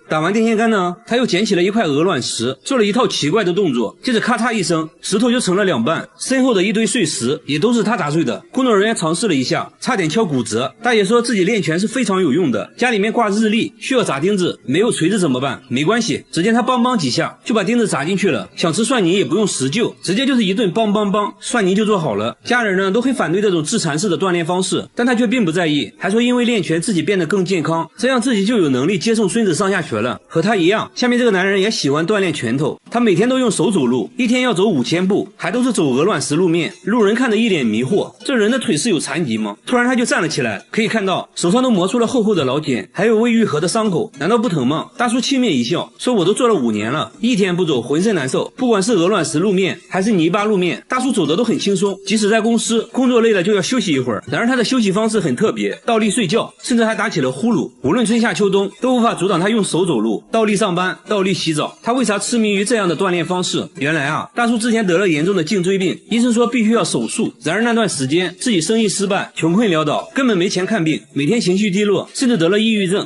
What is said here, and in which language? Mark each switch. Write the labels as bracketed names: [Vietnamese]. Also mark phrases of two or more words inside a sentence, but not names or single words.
[Chinese] 打完電線桿呢，他又撿起了一塊鵝卵石，做了一套奇怪的動作，接着咔嚓一聲，石頭就成了2半，身後的一堆碎石也都是他砸碎的。工作人員嘗試了一下，差點敲骨折。大爺說自己練拳是非常有用的，家裡面掛日曆需要砸釘子，沒有錘子怎麼辦？沒關係，只見他梆梆幾下就把釘子砸進去了。想吃蒜泥也不用石臼，直接就是一頓梆梆梆，蒜泥就做好了。家人呢都很反對這種自殘式的鍛鍊方式，但他卻並不在意，還說因為練拳自己變得更健康，這樣自己就有能力接送孫子上下學了。和他一樣，下面這個男人也喜歡鍛鍊拳頭，他每天都用手走路，一天要走5000步，還都是走鵝卵石路面。路人看着一臉迷惑，這人的腿是有殘疾嗎？突然他就站了起來，可以看到手上都磨出了厚厚的老繭，還有未愈合的傷口，難道不疼嗎？大叔輕蔑一笑，說我都做了5年了，一天不走渾身難受，不管是鵝卵石路面還是泥巴路面，大叔走的都很輕鬆，即使在公司工作累了就要休息一會兒。然而他的休息方式很特別，倒立睡覺，甚至還打起了呼嚕，無論春夏秋冬都無法阻擋他用手走路，倒立上班，倒立洗澡。他為啥痴迷於這樣的鍛鍊方式。原來啊，大叔之前得了嚴重的頸椎病，醫生說必須要手術。然而那段時間自己生意失敗，窮困潦倒，根本沒錢看病，每天情緒低落，甚至得了抑鬱症。